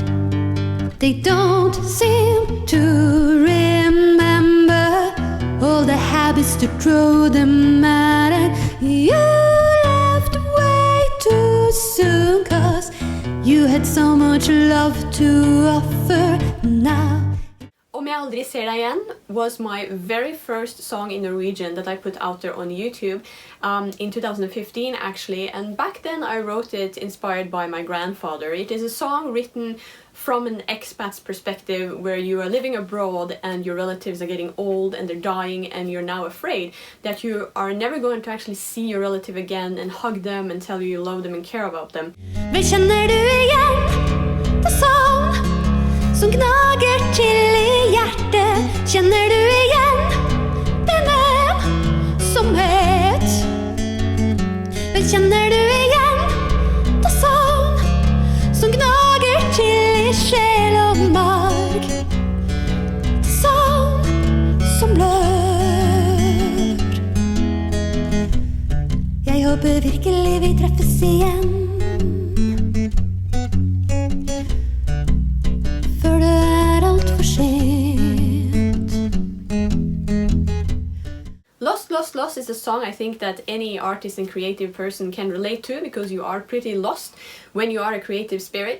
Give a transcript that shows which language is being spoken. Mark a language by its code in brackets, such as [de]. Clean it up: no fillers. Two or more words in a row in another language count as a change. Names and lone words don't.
[en] They don't seem to remember all the habits that drove them mad, and you left way too soon, 'cause you had so much love to offer now. Om jeg aldri ser deg igjen was my very first song in Norwegian that I put out there on YouTube in 2015 actually, and back then I wrote it inspired by my grandfather. It is a song written from an expat's perspective, where you are living abroad and your relatives are getting old and they're dying, and you're now afraid that you are never going to actually see your relative again and hug them and tell you love them and care about them. [no] Men kjenner du igjen det sånn som gnager til i hjertet? Kjenner du igjen den ensomhet? Men kjenner du igjen det sånn som gnager til i sjel og marg? Det sånn som blør. Jeg håper virkelig vi treffes igjen. [en] Lost is a song I think that any artist and creative person can relate to, because you are pretty lost when you are a creative spirit.